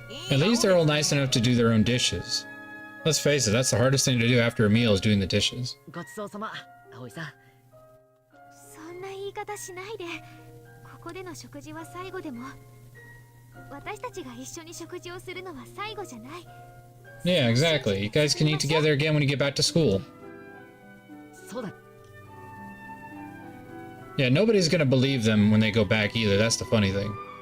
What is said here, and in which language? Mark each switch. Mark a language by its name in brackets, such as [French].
[English] At least they're all nice enough to do their own dishes. Let's face it, that's the hardest thing to do after a meal is doing the dishes. [Japanese] ごちそうさま、葵さん。そんな言い方しないで。ここでの食事は最後でも。私たちが一緒に食事をするのは最後じゃない。 [English] Yeah, exactly. You guys can eat together again when you get back to school. [Japanese] そうだ。 [English] Yeah, nobody's gonna believe them when they go back either. That's the funny thing.